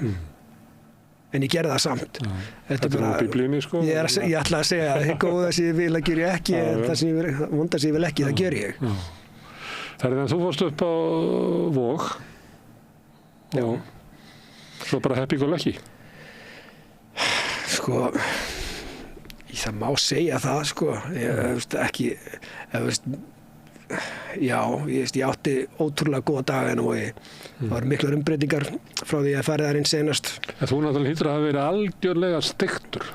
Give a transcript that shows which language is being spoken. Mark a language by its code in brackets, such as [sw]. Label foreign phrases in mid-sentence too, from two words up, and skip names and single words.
[is] En ég gerði það samt. Þetta er bara biblíunni sko. Ég ætla að segja að það góða sem ég vil að gera ég ekki, en það sem vonda sem ég vil ekki, það ger ég. Þannig að þú fórst upp á Vog. Og svo bara [en] happy go lucky. [is] Sko, það má segja það sko, ég átti ótrúlega góða daga en það var miklar umbreytingar frá því að farið þar inn senast. Þú náttúrulega hlýtur að hafa verið algjörlega steiktur.